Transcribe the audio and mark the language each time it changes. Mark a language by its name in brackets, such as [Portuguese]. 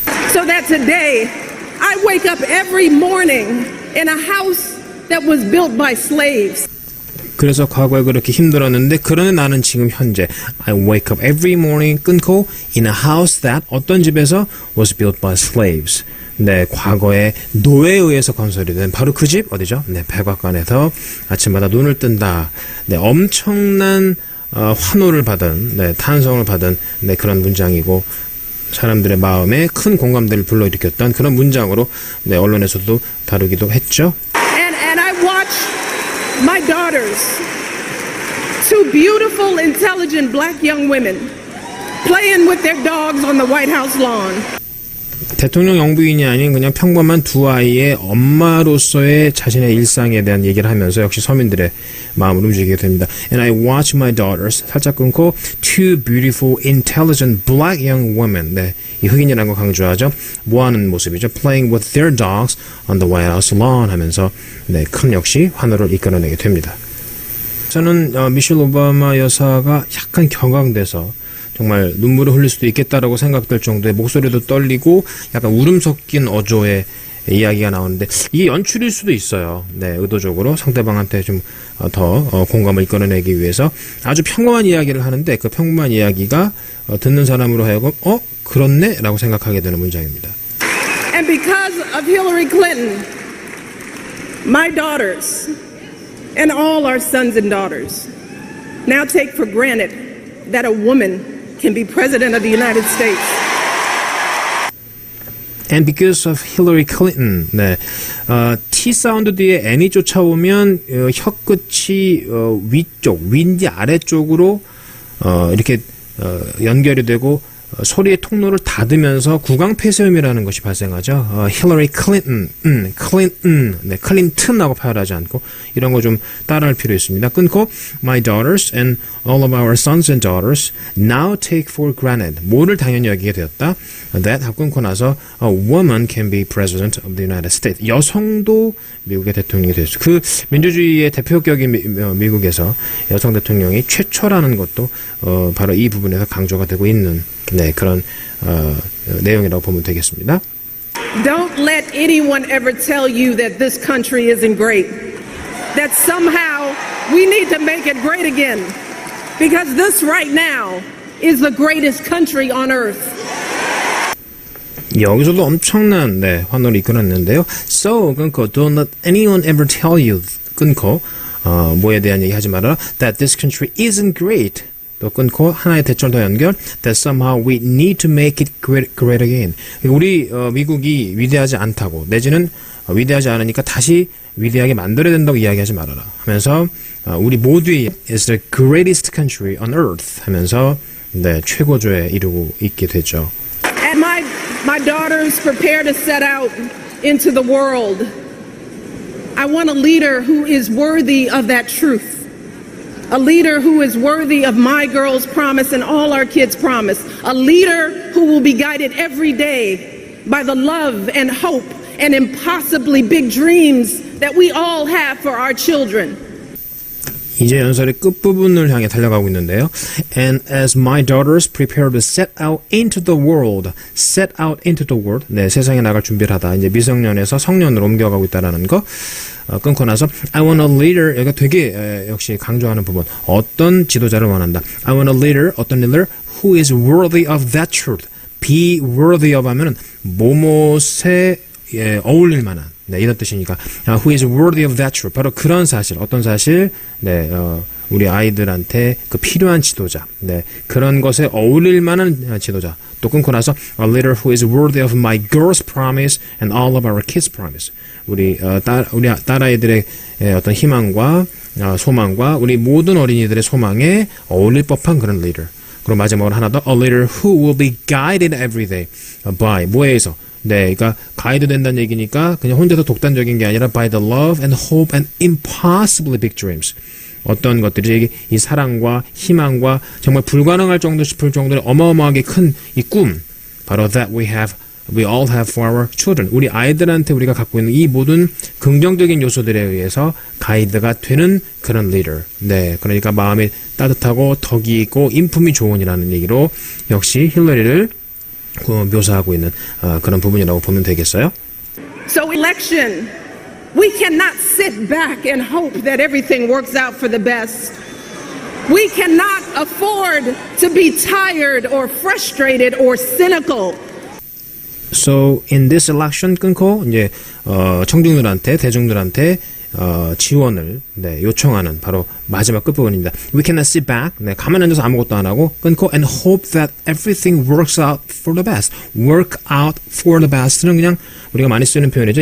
[English] So that today I wake up every morning in a house that was built by slaves. [Korean] 그래서 과거에 그렇게 힘들었는데 그러나 나는 지금 현재 [English] I wake up every morning [Korean] 끊고 [English] in a house that [Korean] 어떤 집에서 [English] was built by slaves. [Korean] 네, 과거에 노예에 의해서 건설이 된 바로 그 집 어디죠? 네, 백악관에서 아침마다 눈을 뜬다. 네, 엄청난 환호를 받은, 네, 탄성을 받은 네, 그런 문장이고 사람들의 마음에 큰 공감대를 불러일으켰던 그런 문장으로 네, 언론에서도 다루기도 했죠. [English] And I watched my daughters, two beautiful, intelligent black young women, playing with their dogs on the White House lawn. [Korean] 대통령 영부인이 아닌 그냥 평범한 두 아이의 엄마로서의 자신의 일상에 대한 얘기를 하면서 역시 서민들의 마음을 움직이게 됩니다. [English] And I watch my daughters [Korean] 살짝 끊고 [English] two beautiful, intelligent black young women. [Korean] 네, 이 흑인이라는 거 강조하죠. 뭐하는 모습이죠? [English] Playing with their dogs on the White House lawn [Korean] 하면서 네, 큰 역시 환호를 이끌어내게 됩니다. 저는 미셸 오바마 여사가 약간 격앙돼서 정말 눈물을 흘릴 수도 있겠다라고 생각될 정도의 목소리도 떨리고 약간 울음 섞인 어조의 이야기가 나오는데 이게 연출일 수도 있어요. 네, 의도적으로 상대방한테 좀 더 공감을 이끌어내기 위해서 아주 평범한 이야기를 하는데 그 평범한 이야기가 듣는 사람으로 하여금 그렇네? 라고 생각하게 되는 문장입니다. [English] And because of Hillary Clinton, my daughters and all our sons and daughters now take for granted that a woman can be president of the United States. And because of Hillary Clinton, [Korean] 네, T 사운드 뒤에 N이 쫓아오면 혀 끝이 위쪽, 윈디 아래쪽으로 이렇게 연결이 되고 소리의 통로를 닫으면서 구강 폐쇄음이라는 것이 발생하죠. Hillary Clinton, Clinton, 네, 클린턴하고 표현하지 않고 이런 거 좀 따라할 필요 있습니다. 끊고 [English] My daughters and all of our sons and daughters now take for granted. [Korean] 뭐를 당연히 여기게 되었다. [English] That [Korean] 하고 끊고 나서 [English] a woman can be president of the United States. [Korean] 여성도 미국의 대통령이 되었죠. 그 민주주의의 대표격인 미국에서 여성 대통령이 최초라는 것도 바로 이 부분에서 강조가 되고 있는 네, 그런 내용이라고 보면 되겠습니다. [English] Don't let anyone ever tell you that this country isn't great. That somehow we need to make it great again. Because this right now is the greatest country on earth. [Korean] 여기서도 엄청난 네, 환호를 이끌었는데요. [English] So [Korean] 끊고 [English] don't let anyone ever tell you [Korean] 끊고 뭐에 대한 얘기 하지 말아라. [English] That this country isn't great. [Korean] 또 끊고 하나의 대절 더 연결. [English] That somehow we need to make it great again. [Korean] 우리 미국이 위대하지 않다고 내지는 위대하지 않으니까 다시 위대하게 만들어야 된다고 이야기하지 말아라 하면서 우리 모두의 [English] is the greatest country on earth [Korean] 하면서 네, 최고조에 이르고 있게 되죠. [English] And my daughters prepare to set out into the world. I want a leader who is worthy of that truth. A leader who is worthy of my girls' promise and all our kids' promise. A leader who will be guided every day by the love and hope and impossibly big dreams that we all have for our children. [Korean] 이제 연설의 끝부분을 향해 달려가고 있는데요. [English] And as my daughters prepare to set out into the world. Set out into the world. [Korean] 네, 세상에 나갈 준비를 하다. 이제 미성년에서 성년으로 옮겨가고 있다는 거. 끊고 나서 [English] I want a leader. [Korean] 여기가 되게 역시 강조하는 부분. 어떤 지도자를 원한다. [English] I want a leader. [Korean] 어떤 [English] leader who is worthy of that truth. Be worthy of [Korean] 하면은 뭐뭇에 어울릴 만한. 네, 이런 뜻이니까 [English] who is worthy of that truth. [Korean] 바로 그런 사실, 어떤 사실, 네, 우리 아이들한테 그 필요한 지도자, 네, 그런 것에 어울릴 만한 지도자. 또 끊고 나서 [English] a leader who is worthy of my girls' promise and all of our kids' promise. [Korean] 우리 딸아이들의 어떤 희망과 소망과 우리 모든 어린이들의 소망에 어울릴 법한 그런 leader. 그리고 마지막으로 하나 더 [English] a leader who will be guided every day by [Korean] 뭐에 의해서 네, 그러니까 가이드 된다는 얘기니까 그냥 혼자서 독단적인 게 아니라 [English] by the love and hope and impossibly big dreams. [Korean] 어떤 것들이 이 사랑과 희망과 정말 불가능할 정도 싶을 정도의 어마어마하게 큰 이 꿈, 바로 [English] that we all have for our children. [Korean] 우리 아이들한테 우리가 갖고 있는 이 모든 긍정적인 요소들에 의해서 가이드가 되는 그런 leader. 네, 그러니까 마음이 따뜻하고 덕이 있고 인품이 좋은이라는 얘기로 역시 힐러리를 묘사하고 있는 그런 부분이라고 보면 되겠어요. [English] So election We cannot sit back and hope that everything works out for the best. We cannot afford to be tired or frustrated or cynical. So in this election [Korean] 끊고 이제 청중들한테 대중들한테 지원을 요청하는 바로 마지막 끝부분입니다. [English] We cannot sit back. [Korean] 가만히 앉아서 아무것도 안 하고 끊고 [English] and hope that everything works out for the best. Work out for the best [Korean] 는 그냥 우리가 많이 쓰는 표현이죠.